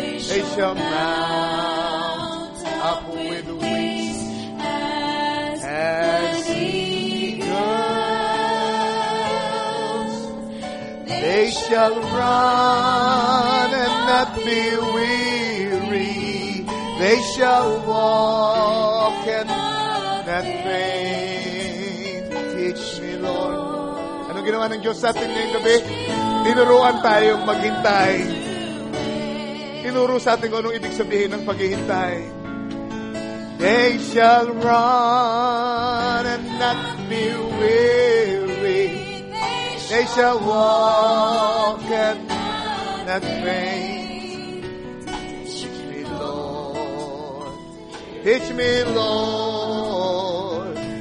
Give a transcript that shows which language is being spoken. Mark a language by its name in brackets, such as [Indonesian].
[English] They shall mount up with wings as eagles. They shall run and not be weary. They shall walk and not faint. Teach me, Lord. [Filipino] Anong ginawa ng Diyos sa atin ngayong gabi? Tinuruan tayong maghintay. Tinuro sa atin kung anong ibig sabihin ng paghihintay. [English] They shall run and not be weary. They shall walk and not faint. Teach me, Lord. Teach me, Lord.